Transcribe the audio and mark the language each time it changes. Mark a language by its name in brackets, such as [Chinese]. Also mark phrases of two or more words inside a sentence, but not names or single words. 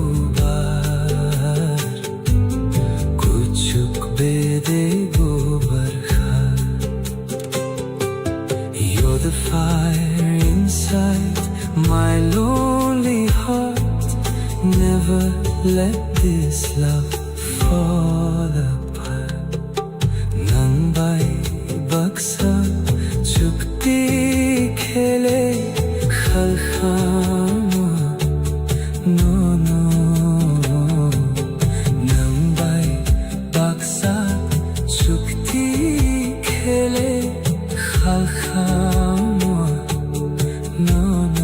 [Kok Borok] hubar Kuchuk bede gobar kha [English] You're the fire inside my lonely heart. Never let this love fall apart. [Kok Borok] Nang bai baksa chukti khele khalkhama no no Nang bai baksa chukti khele khalkhama no no